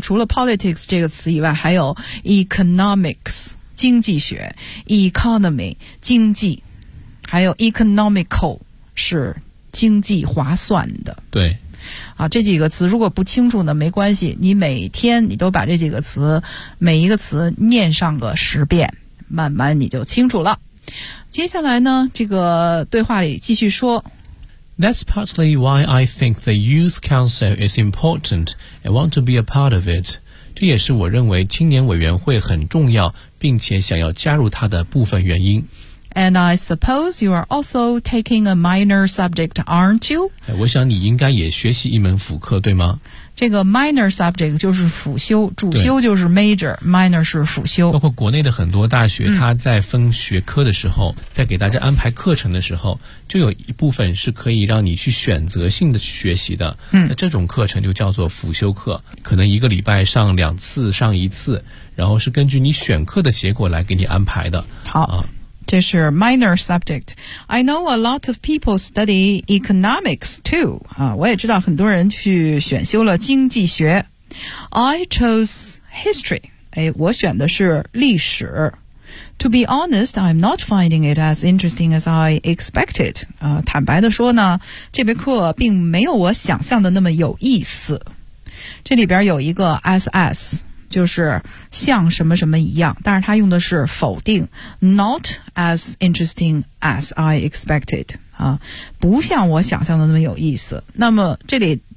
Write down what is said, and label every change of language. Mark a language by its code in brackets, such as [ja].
[zh] 除了 politics 这个词以外，还有 economics 经济学 ，economy 经济，还有 economical 是经济划算的。对，啊，这几个词如果不清楚呢，没关系，你每天你都把这几个词每一个词念上个十遍，慢慢你就清楚了。接下来呢，这个对话里继续说。 [en] That's partly why I think the Youth Council is important and want to be a part of it. [zh] 这也是我认为青年委员会很重要，并且想要加入它的部分原因。 [en] And I suppose you are also taking a minor subject, aren't you? [zh] 我想你应该也学习一门辅课，对吗？这个 minor subject 就是辅修，主修就是 major， minor 是辅修。包括国内的很多大学，它在分学科的时候，在给大家安排课程的时候，就有一部分是可以让你去选择性的去学习的。那这种课程就叫做辅修课，可能一个礼拜上两次，上一次，然后是根据你选课的结果来给你安排的。好。这是 minor subject. [en] I know a lot of people study economics too. [zh] 我也知道很多人去选修了经济学。 [en] I chose history. [zh] 我选的是历史。 [en] To be honest, I'm not finding it as interesting as I expected. [zh] 坦白的说呢，这门课并没有我想象的那么有意思。这里边有一个 SS。就是像什么什么一样，但是他用的是否定 ， [en] not as interesting as I expected [zh] 啊，不像我想象的那么有意思。那么这里